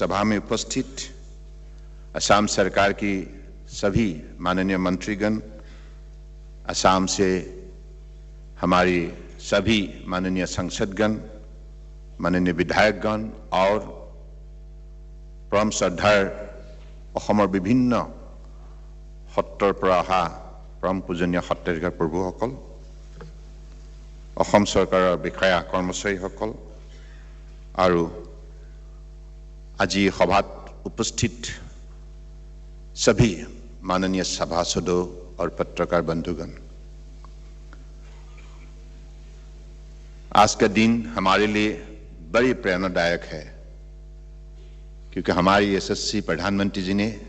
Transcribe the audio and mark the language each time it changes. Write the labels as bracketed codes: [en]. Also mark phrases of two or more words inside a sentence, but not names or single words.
[hi] सभा में उपस्थित असम सरकार की सभी माननीय मंत्रीगण, असम से हमारी सभी माननीय सांसदगण, माननीय विधायकगण और परम श्रद्धार [as] অসমৰ বিভিন্ন সত্ৰৰ পৰা অহা পৰম পূজনীয় সত্ৰাধিকাৰ প্ৰভুসকল, অসম চৰকাৰৰ বিষয়া কৰ্মচাৰীসকল আৰু আজি সভাত [hi] उपस्थित सभी माननीय सभासदों और पत्रकार बंधुगण, आज का दिन हमारे लिए बड़ी प्रेरणादायक है, क्योंकि हमारी यशस्वी प्रधानमंत्री जी ने